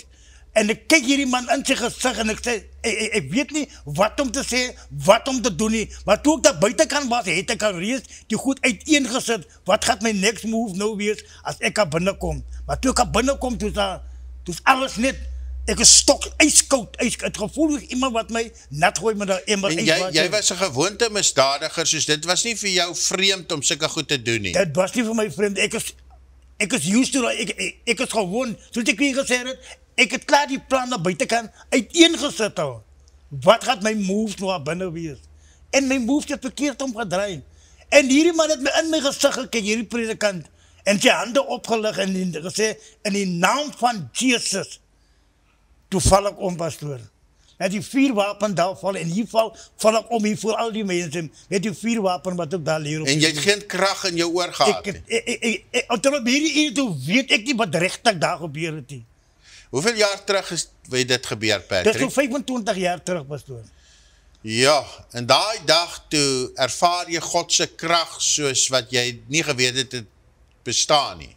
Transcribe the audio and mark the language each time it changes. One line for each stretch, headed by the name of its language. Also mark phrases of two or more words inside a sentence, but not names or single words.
Dutch: En ik kijk hierdie man in zijn gezicht en ik zei, ik weet niet wat om te zeggen, wat om te doen nie. Maar toen ik daar buitenkant was, het ik al reeds die goed uiteengezet. Wat gaat mijn
English: next move
Dutch: nou wees als ik er binnenkom? Maar toen ik er binnenkom, toen is alles net, ik is stok ijskoud. Het gevoel is iemand wat mij net gooit met een emmer ijswater.
Afrikaans: Jy was 'n gewoonte misdadiger, soos dit was nie vir jou vreemd om sulke goed te doen nie.
Dutch: Dat was niet voor mij vreemd. Ik is
English: used to,
Dutch: ik is gewoon, zoals ik weer gezegd heb, ik heb klaar die plan naar buitenkant uiteengezet al. Wat gaat mijn move nou naar binnen wees? En mijn move is verkeerd omgedraaid. En hierdie man het me in mijn gezicht gekeken, hierdie predikant, en zijn handen opgelegd en gezegd, in die naam van Jezus, toen val ik om, pastoor. Met die vuurwapen daar vallen, en hier val ik om hier voor al die mensen, met die vuurwapen wat ik daar leer op.
Afrikaans: En jy het geen krag in jou oor gehad nie. Tot op hierdie uur toe weet ek nie wat regtig daar gebeur het nie. Hoeveel jaar terug is dit gebeur, Patrick? Dit is so 25 jaar terug, pastoor. Ja, en daai dag toe ervaar jy God se krag soos wat jy nie geweet het bestaan nie.